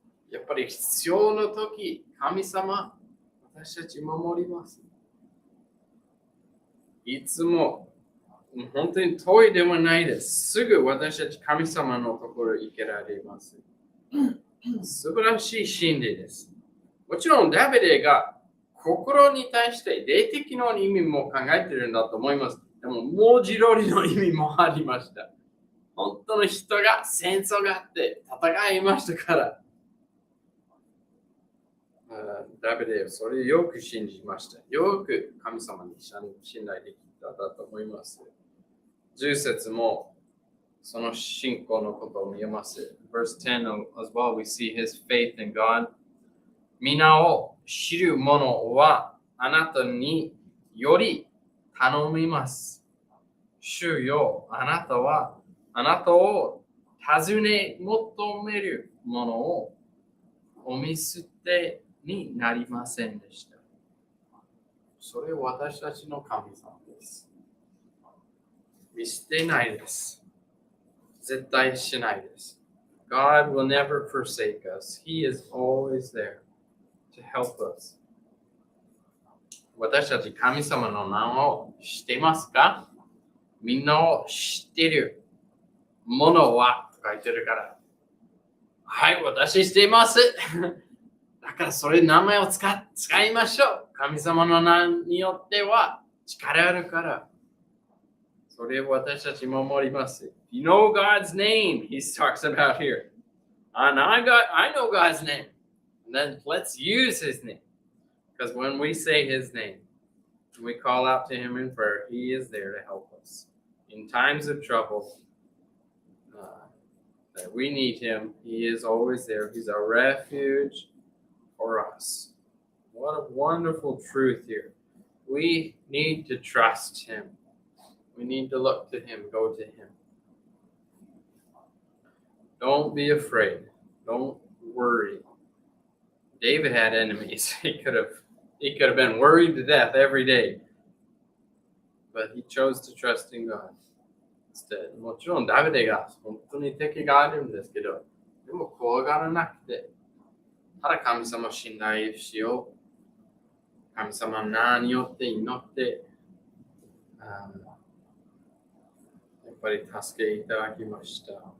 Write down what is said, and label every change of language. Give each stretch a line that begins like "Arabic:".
Japanese: やっぱり必要の時、神様、私たち守ります。いつも本当に遠いではないです。すぐ私たち神様のところに行けられます。素晴らしい真理です。もちろんダビデが心に対して霊的な意味も考えているんだと思います。でも文字通りの意味もありました。本当の人が戦争があって戦いましたから。ダビデはそれをよく信じました。よく神様に信頼できたと思います。 10節もその信仰のことを見えます。
English: Verse 10 as well, we see his faith in God.
Japanese: 皆を知る者はあなたにより頼みます。主よ、あなたを尋ね求める者をお見捨てになりませんでした。それは私たちの神様です。見捨てないです。絶対しないです。 God will never forsake us. He is always there to help us. 私たち神様の名を知っていますか？みんなを知っているものはと書いてるから。はい、私知っています。だだからそれ名前を使いましょう。神様の名によっては力あるから。それを私たち守ります。
English: You know God's name, he talks about here. And I know God's name. And then let's use his name. Because when we say his name, we call out to him in prayer, he is there to help us. In times of trouble, that we need him, he is always there. He's a refuge for us. What a wonderful truth here. We need to trust him. We need to look to him, go to him. Don't be afraid. Don't worry. David had enemies. He could have been worried to death every day. But he chose to trust in God.
Japanese: もちろんダビデが本当に敵があるんですけど、でも怖がらなくて、ただ神様を信頼しよう。神様の名によって祈って、やっぱり助けいただきました。